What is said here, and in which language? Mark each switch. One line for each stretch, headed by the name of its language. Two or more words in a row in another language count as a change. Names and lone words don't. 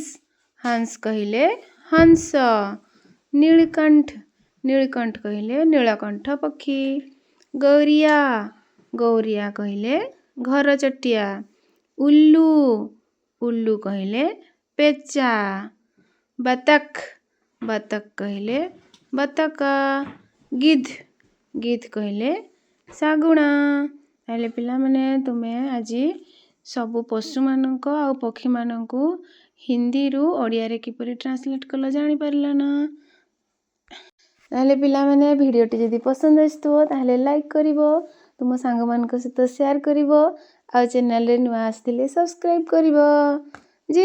Odia: ହଂସ କହିଲେ ହଂସ, ନୀଳକଣ୍ଠ ନୀଳକଣ୍ଠ କହିଲେ ନୀଳକଣ୍ଠ ପକ୍ଷୀ, ଗୌରିଆ ଗୌରିଆ କହିଲେ ଘର ଚଟିଆ, ଉଲ୍ଲୁ ଉଲ୍ଲୁ କହିଲେ ପେଚା, ବତଖ ବତଖ କହିଲେ ବତକ, ଗିଦ୍ଧ ଗିଦ୍ଧ କହିଲେ ଶାଗୁଣା। ତାହେଲେ ପିଲାମାନେ ତୁମେ ଆଜି ସବୁ ପଶୁମାନଙ୍କ ଆଉ ପକ୍ଷୀମାନଙ୍କୁ ହିନ୍ଦୀରୁ ଓଡ଼ିଆରେ କିପରି ଟ୍ରାନ୍ସଲେଟ୍ କଲ ଜାଣିପାରିଲ ନା? ତାହେଲେ ପିଲାମାନେ ଭିଡ଼ିଓଟି ଯଦି ପସନ୍ଦ ଆସିଥିବ ତାହେଲେ ଲାଇକ୍ କରିବ, ତୁମ ସାଙ୍ଗମାନଙ୍କ ସହିତ ସେୟାର କରିବ, ଆଉ ଚ୍ୟାନେଲରେ ନୂଆ ଆସିଥିଲେ ସବସ୍କ୍ରାଇବ୍ କରିବ।